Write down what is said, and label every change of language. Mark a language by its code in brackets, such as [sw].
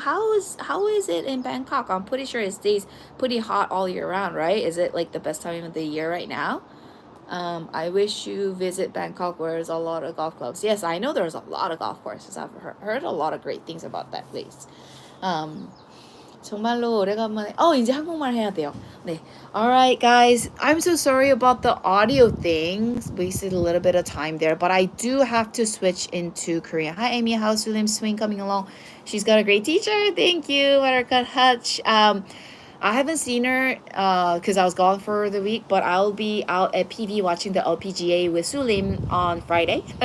[en] How is it in Bangkok? I'm pretty sure it stays pretty hot all year round, right? Is it like the best time of the year right now? I wish you visit Bangkok, where there's a lot of golf clubs. Yes, I know there's a lot of golf courses. I've heard a lot of great things about that place. [ko] 정말로 오래간만에 이제 한국말 해야 돼요. 네. [en] Alright guys, I'm so sorry about the audio things. Wasted a little bit of time there, but I do have to switch into Korean. Hi Aimee, how's Sulim Swing coming along? She's got a great teacher. Thank you, Buttercut Hutch. I haven't seen her because I was gone for the week, but I'll be out at PV watching the LPGA with Sulim on Friday.